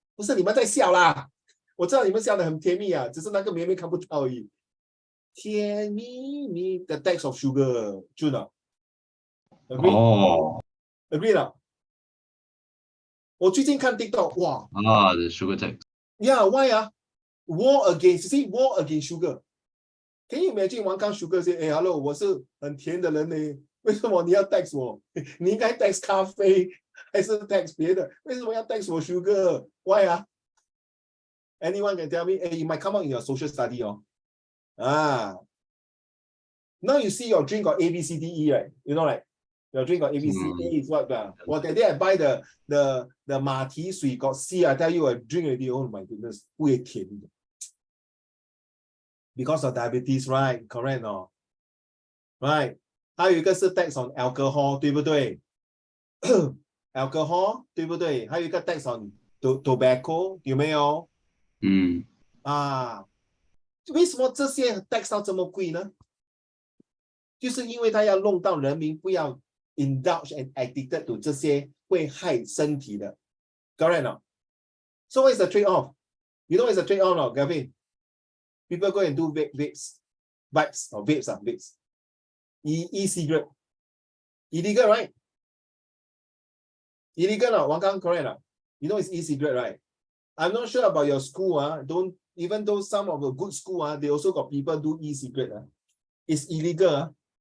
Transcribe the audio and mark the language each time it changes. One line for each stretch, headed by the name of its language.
Chinese: 不是你们在笑啦，我知道你们笑得很甜蜜只是那个妹妹看不到而已。甜蜜蜜
English: the tax of sugar, true not? Agree? Oh. Agree 了。
Chinese: 我最近看 TikTok, 哇
English: the sugar tax. Yeah, why war against, you see, war against sugar. Can you imagine Wang Kang sugar say, hey, hello,
Chinese: 我是很甜的人呢，为什么你要 tax 我？你应该 tax 咖啡，还是 tax 别的？为什么要 tax 我 sugar?
English: Why Anyone can tell me? Hey, you might come out in your social study, Now you see your drink got A, B, C, D, E, right? You know, right? Your drink got A, B, C, A is what? Well, that day I buy the Mati Sui got C. I tell you, I drink already. Oh my goodness,
Chinese: 不会甜的。
English: Because of diabetes, right? Correct, no? Right?
Chinese: 还有一个是 tax on alcohol， 对不对？alcohol 对不对？还有一个 tax on tobacco 有没有？啊，为什么这些 tax 到这么贵呢？就是因为他要弄到人民不要
English: indulge and addicted to
Chinese: 这些会害身体的 ，
English: correct not? So what is the trade-off? You know what is the trade-off, no, Gavin? People go and do vapes, e-cigarette, illegal, right? Illegal, no? Wang Kang, correct not? You know it's e-cigarette, right? I'm not sure about your school, don't even though some of the good school, they also got people do e-cigarette. It's illegal.